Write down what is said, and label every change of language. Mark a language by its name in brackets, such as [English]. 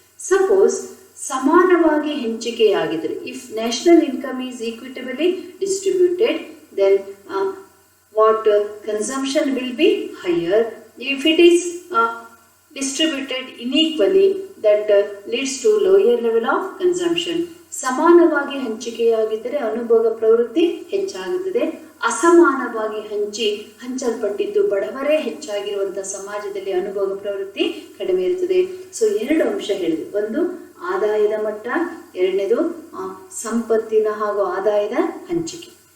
[English] suppose [Kannada] ಸಮಾನವಾಗಿ ಹಂಚಿಕೆಯಾಗಿದ್ದರೆ, [English] If national income is equitably distributed, then what consumption will be higher. If it is distributed unequally, that leads to lower level of consumption. [Kannada] ಸಮಾನವಾಗಿ ಹಂಚಿಕೆಯಾಗಿದ್ದರೆ ಅನುಭೋಗ ಪ್ರವೃತ್ತಿ ಹೆಚ್ಚಾಗುತ್ತದೆ. ಅಸಮಾನವಾಗಿ ಹಂಚಲ್ಪಟ್ಟಿದ್ದು ಬಡವರೇ ಹೆಚ್ಚಾಗಿರುವಂತಹ ಸಮಾಜದಲ್ಲಿ ಅನುಭೋಗ ಪ್ರವೃತ್ತಿ ಕಡಿಮೆ ಇರುತ್ತದೆ. ಸೊ 2 ಅಂಶ ಹೇಳಿದೆ. ಒಂದು ಆದಾಯದ ಮಟ್ಟ, ಎರಡನೇದು ಸಂಪತ್ತಿನ ಹಾಗೂ ಆದಾಯದ ಹಂಚಿಕೆ.